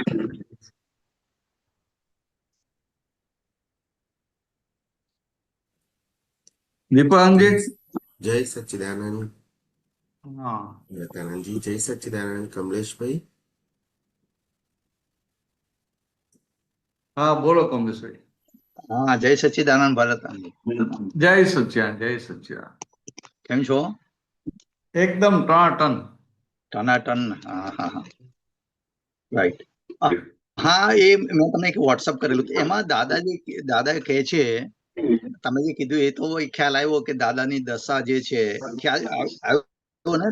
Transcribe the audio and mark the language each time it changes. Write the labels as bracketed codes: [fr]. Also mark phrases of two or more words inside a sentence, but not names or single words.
[gu] સચ્ચિદાનંદ। દીપાંગ જી। જય સચ્ચિદાનંદ हाँ વિવેકાનંદ જી, જય સચ્ચિદાનંદ કમલેશ ભાઈ। હા બોલો કમલેશ ભાઈ। હા જય સચ્ચિદાનંદ ભરત જય સચ્ચિદાનંદ, જય સચ્ચિદાનંદ। કેમ છો? એકદમ ટનાટન। ટનાટન. હા હા હા રાઈટ. હા એ મેં તમને એક વોટ્સઅપ કરેલું એમાં દાદા કહે છે, તમે જે કીધું એ તો ખ્યાલ આવ્યો કે દાદાની દશા જે છે, ખ્યાલ આવ્યો ને?